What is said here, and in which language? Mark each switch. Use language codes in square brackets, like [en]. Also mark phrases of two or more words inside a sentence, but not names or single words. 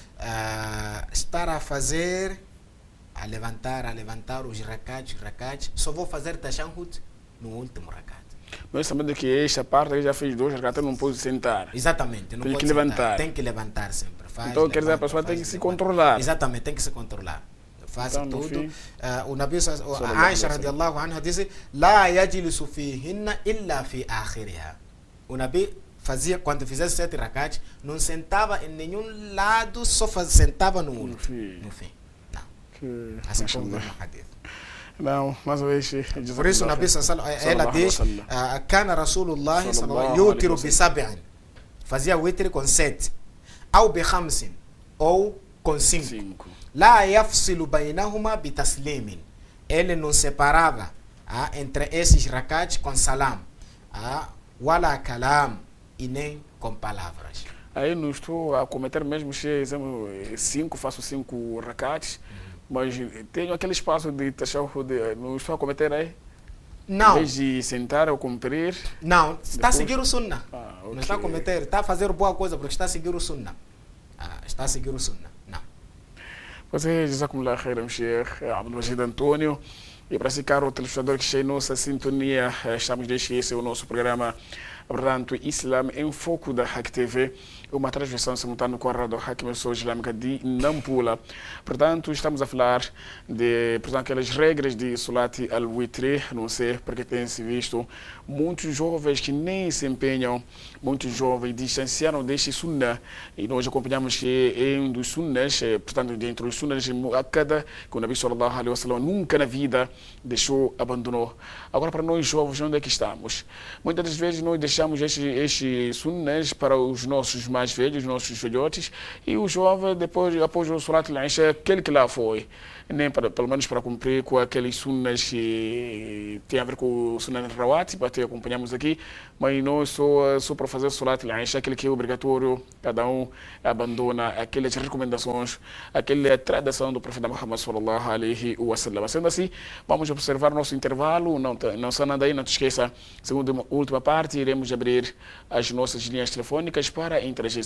[pt] Estar a fazer, a levantar os rakats, só vou fazer tashahhud no último rakat. Mas sabendo que esta parte já fez 2 rakats, não pode sentar. Exatamente, não Tem pode que levantar. Tem que levantar sempre. Então quer dizer, a pessoa tem que se controlar. Exatamente, tem que se controlar. Faz Então, tudo. O Nabi, a Aisha [ar] رضي الله عنها [pt] diz: [ar] "لا يجلس فيهن إلا في آخرها." [pt] O Nabi fazia, quando fizesse 7 rakats, não sentava em nenhum lado, só sentava no último. No fim. Não. Assim como no hadith. Não, mais uma vez. Por isso, o Nabi ela diz: [ar] "كان رسول الله يوتر بسبع." [pt] Fazia witr com 7. Ou [ar] بخمس. [pt] Ou com 5. [ar] لا يفصل بينهما بتسليم. [pt] Ele não separava entre esses rakats com salam. [ar] ولا كلام. [pt] E nem com palavras. Aí não estou a cometer mesmo 5, faço 5 rakats, mas tenho aquele espaço de tashahhud, não estou a cometer aí? Não. Em vez de sentar ou cumprir? Não, está a seguir o sunnah. Okay. Não está a cometer, está a fazer boa coisa porque está a seguir o sunnah. Está a seguir o sunnah. Não. Você, [ar] جزاكم الله خيرا, [pt] Sheikh Abdulmajid Antônio. E para esse caro telespectador que está em nossa sintonia, estamos deixando esse o nosso programa, portanto, Islam em Foco da Hack TV, uma transmissão simultânea com a Rádio Hack Emissora Islâmica de Nampula. Portanto, estamos a falar de, portanto, aquelas regras de [ar] صلاة الوتر, [pt] não sei porque tem-se visto muitos jovens que nem se empenham, muitos jovens distanciaram deste sunnah, e nós acompanhamos que é um dos sunnahs, portanto, dentro dos sunnahs muakkada, que o Nabi [ar] صلى الله عليه وسلم [pt] nunca na vida deixou, abandonou. Agora, para nós jovens, onde é que estamos? Muitas das vezes nós deixamos estes sunnahs para os nossos mais velhos, nossos filhotes, e o jovem, depois, após o [ar] صلاة العشاء, [pt] aquele que lá foi, nem para, pelo menos para cumprir com aqueles sunnahs que tem a ver com o [ar] سنة الرواتب, [pt] até acompanhamos aqui, mas não só para fazer o [ar] صلاة العشاء, [pt] aquele que é obrigatório, cada um abandona aquelas recomendações, aquela tradição do profeta Muhammad [ar] صلى الله عليه وسلم. [pt] Sendo assim, vamos observar nosso intervalo, não só nada aí, não te esqueça, segunda e última parte, iremos abrir as nossas linhas telefônicas para interagir.